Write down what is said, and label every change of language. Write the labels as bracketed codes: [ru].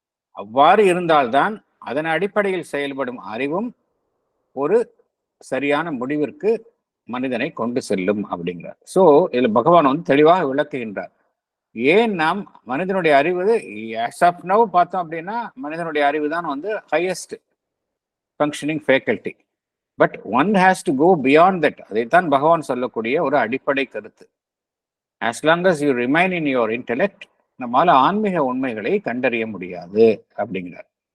[ta] அவ்வாறு இருந்தால்தான் அதன் அடிப்படையில் செயல்படும் அறிவும் ஒரு சரியான முடிவிற்கு மனிதனை கொண்டு செல்லும் அப்படிங்கிறார். சோ இதுல பகவான் தெளிவாக விளக்குகின்றார். ஏன் நாம் மனிதனுடைய அறிவு [en] as of now [ta] பார்த்தோம் அப்படின்னா, மனிதனுடைய அறிவு தான் highest functioning faculty. [en] But one has to go beyond that. [ta] அதைத்தான் பகவான் சொல்லக்கூடிய ஒரு அடிப்படை கருத்து. [en] as long as you remain in your intellect, [ta] நம்மால ஆன்மீக உண்மைகளை கண்டறிய முடியாது அப்படிங்கிறார்.